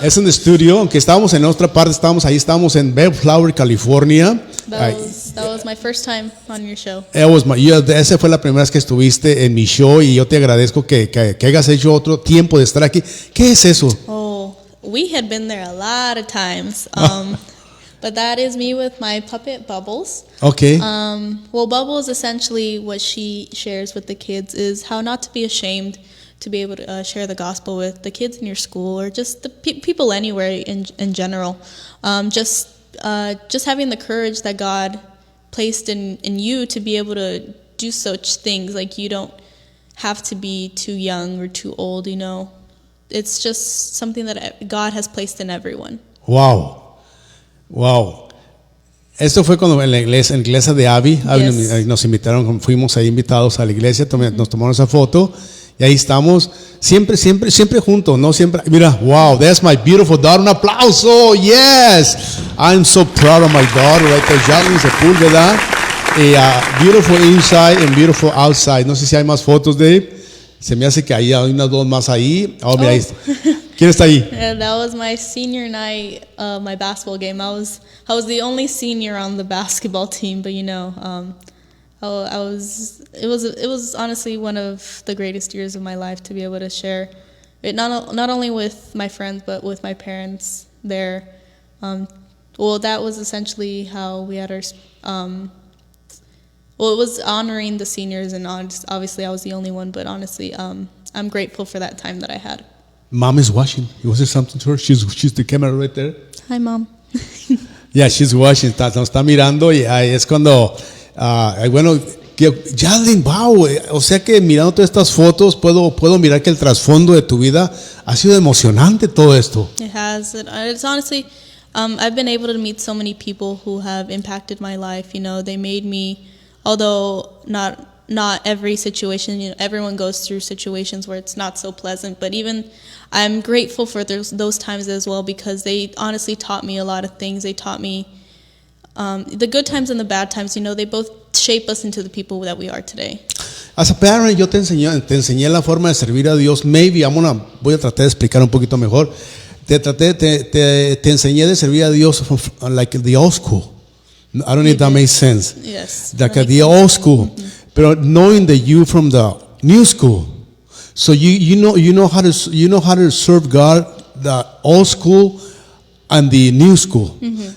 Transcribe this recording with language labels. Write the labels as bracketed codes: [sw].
[es] Es en el estudio, aunque estábamos en otra parte, estábamos en Bellflower, California. [en] That was my first time on your show. [es] Esa fue la primera vez que estuviste en mi show y yo te agradezco que hayas hecho otro tiempo de estar aquí. ¿Qué es eso? [en] Oh, we had been there a lot of times. But that is me with my puppet Bubbles. Okay. Well, Bubbles, essentially what she shares with the kids is how not to be ashamed to be able to share the gospel with the kids in your school, or just the people anywhere in general. Just having the courage that God placed in you to be able to do such things. Like, you don't have to be too young or too old, It's just something that God has placed in everyone. Wow. [es] Esto fue cuando en la iglesia de Abby, [en] Yes. [es] nos invitaron, fuimos ahí invitados a la iglesia, nos tomaron esa foto y ahí estamos, siempre juntos, no siempre. [en] Mira, wow, that's my beautiful daughter. [es] Un aplauso, [en] yes. I'm so proud of my daughter right there, Jazlyn Sepulveda. Beautiful inside and beautiful outside. [es] No sé si hay más fotos, Dave. Se me hace que hay unas dos más ahí. Oh, mira, ahí está. ¿Quién está ahí? [en] Yeah, that was my senior night, my basketball game. I was the only senior on the basketball team, but it was honestly one of the greatest years of my life to be able to share it not only with my friends but with my parents there. That was essentially how we had our. It was honoring the seniors, and obviously I was the only one, but honestly, I'm grateful for that time that I had. Mom is watching. Was there something to her? She's the camera right there. Hi, Mom. Yeah, she's watching. [es] Nos está mirando y es cuando, bueno, Jazlyn, wow. O sea que mirando todas estas fotos puedo mirar que el trasfondo de tu vida ha sido emocionante todo esto. [en] It has. It's honestly, I've been able to meet so many people who have impacted my life. They made me. Although not every situation, everyone goes through situations where it's not so pleasant, but even I'm grateful for those times as well, because they honestly taught me a lot of things. They taught me the good times and the bad times. They both shape us into the people that we are today. As a parent, [es] yo te enseñé la forma de servir a Dios. Maybe voy a tratar de explicar un poquito mejor. Te enseñé de servir a Dios [en] from, like the old school. I don't know if that makes sense. Yes. Like the old school, but knowing that you from the new school, so you know how to serve God, the old school and the new school. Mm-hmm.